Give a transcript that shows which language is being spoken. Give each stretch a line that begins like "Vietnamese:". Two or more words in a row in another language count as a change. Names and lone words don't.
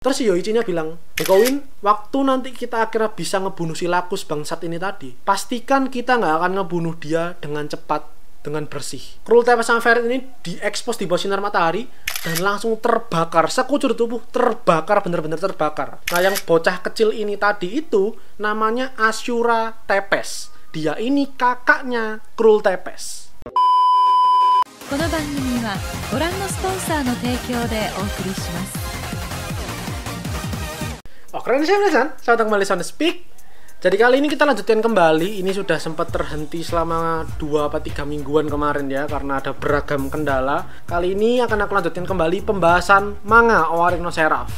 Indonesian: Terus si Yoichinya bilang, Gekouin, waktu nanti kita akhirnya bisa ngebunuh si Lakus bangsat ini tadi, pastikan kita nggak akan ngebunuh dia dengan cepat, dengan bersih. Cruel Tempest sama Fairy ini diekspos di bawah sinar matahari dan langsung terbakar, sekujur tubuh terbakar, bener-bener terbakar. Nah yang bocah kecil ini tadi itu namanya Ashura Tempest. Dia ini kakaknya Cruel Tempest.
Japanese: この番組はご覧のスポンサーの提供でお送りします。
Indonesian: Oke, selamat datang kembali Sound Speak. Jadi kali ini kita lanjutkan kembali. Ini sudah sempat terhenti selama 2 atau 3 mingguan kemarin ya, karena ada beragam kendala. Kali ini akan aku lanjutkan kembali pembahasan manga Owari no Seraph.